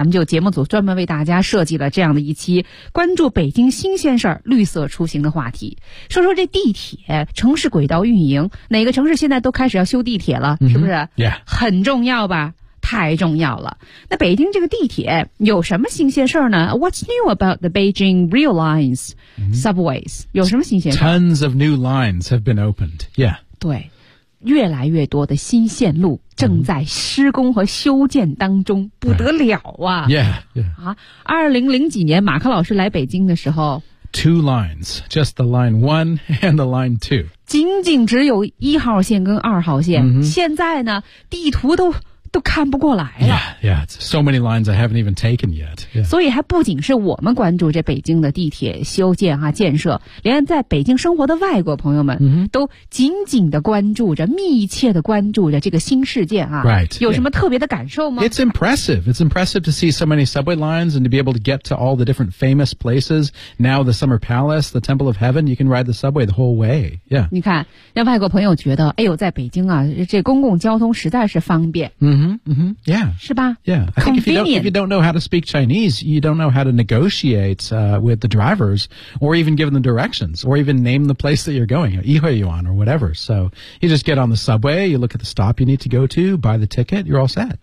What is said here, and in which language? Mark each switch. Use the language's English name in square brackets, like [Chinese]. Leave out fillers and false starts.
[Chinese] 咱们就节目组专门为大家设计了这样的一期关注北京新鲜事儿、绿色出行的话题。说说这地铁、城市轨道运营，哪个城市现在都开始要修地铁了，是不是？ [English] Yeah. [Chinese] 很重要吧？太重要了。那北京这个地铁有什么新鲜事儿呢？ [English] What's new about the Beijing Rail Lines Subways? [Chinese] 有什么新鲜事？ [English] Tons of new lines have been opened. Yeah. [Chinese] 对，越来越多的新线路正在施工和修建当中，不得了啊。 [English] Right. Yeah, yeah. [Chinese] 2000几年马克老师来北京的时候， [English] Two lines, just the line one and the line two. [Chinese] 仅仅只有一号线跟二号线。现在呢，地图都看不过来了。 [English] Yeah, yeah, it's so many lines I haven't even taken yet. Yeah. [Chinese] 所以还不仅是我们关注这北京的地铁修建啊建设，连在北京生活的外国朋友们都紧紧的关注着，密切的关注着这个新事件啊。 [English] Right. [Chinese] 有什么特别的感受吗？ [English] It's impressive. It's impressive to see so many subway lines and to be able to get to all the different famous places. Now the Summer Palace, the Temple of Heaven, you can ride the subway the whole way. Yeah. [Chinese] 你看，让外国朋友觉得，哎呦，在北京啊，这公共交通实在是方便。 [English] Yeah. [Chinese] 是吧？ [English] Yeah. I think if you don't know how to speak Chinese, you don't know how to negotiate, with the drivers, or even give them directions, or even name the place that you're going, Yihuayuan or whatever. So, you just get on the subway, you look at the stop you need to go to, buy the ticket, you're all set.